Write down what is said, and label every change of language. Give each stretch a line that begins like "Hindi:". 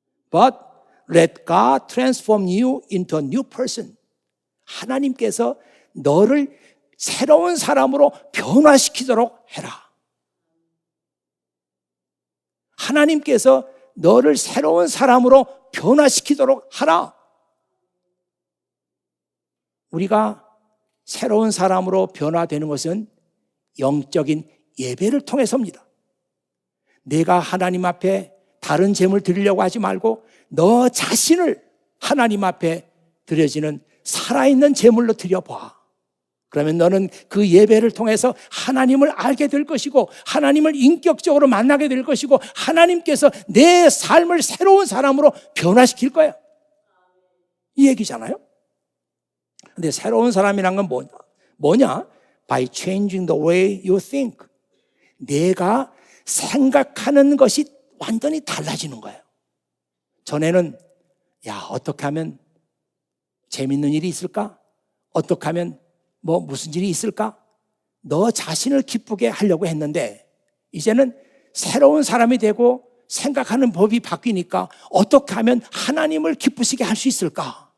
English: But let God transform you into a new person.
Korean: 하나님께서 너를 새로운 사람으로 변화시키도록 해라. 하나님께서 너를 새로운 사람으로 변화시키도록 하라. 우리가 새로운 사람으로 변화되는 것은 영적인 예배를 통해서입니다. 내가 하나님 앞에 다른 제물 드리려고 하지 말고 너 자신을 하나님 앞에 드려지는 살아있는 제물로 드려봐. 그러면 너는 그 예배를 통해서 하나님을 알게 될 것이고 하나님을 인격적으로 만나게 될 것이고 하나님께서 내 삶을 새로운 사람으로 변화시킬 거야. 이 얘기잖아요. 근데 새로운 사람이란 건 뭐냐?
English: By changing the way you think.
Korean: 내가 생각하는 것이 완전히 달라지는 거예요. 전에는 어떻게 하면 재밌는 일이 있을까? 어떻게 하면 무슨 일이 있을까? 너 자신을 기쁘게 하려고 했는데 이제는 새로운 사람이 되고 생각하는 법이 바뀌니까 어떻게 하면 하나님을 기쁘시게 할 수 있을까?